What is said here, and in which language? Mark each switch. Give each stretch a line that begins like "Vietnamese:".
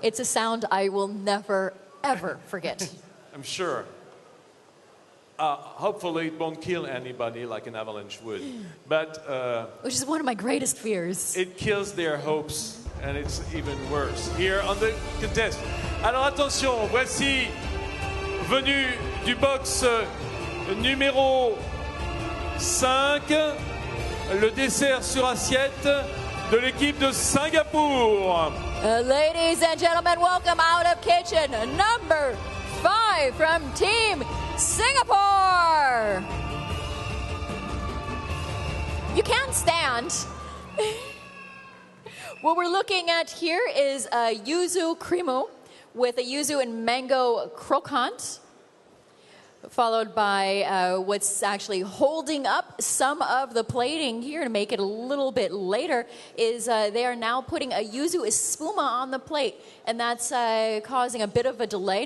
English: It's a sound I will never, ever forget. I'm sure. Hopefully it won't kill anybody like an avalanche would, but Which is one of my greatest fears. it kills their hopes, and it's even worse here on the contest.
French: Alors attention, voici venu du box numéro 5, le dessert sur assiette de l'équipe de Singapour.
English: Ladies and gentlemen, welcome out of kitchen number 5 from Team Singapore. You can stand. What we're looking at here is a yuzu creamu with a yuzu and mango croquant, followed by what's actually holding up some of the plating here to make it a little bit later is they are now putting a yuzu espuma on the plate, and that's causing a bit of a delay.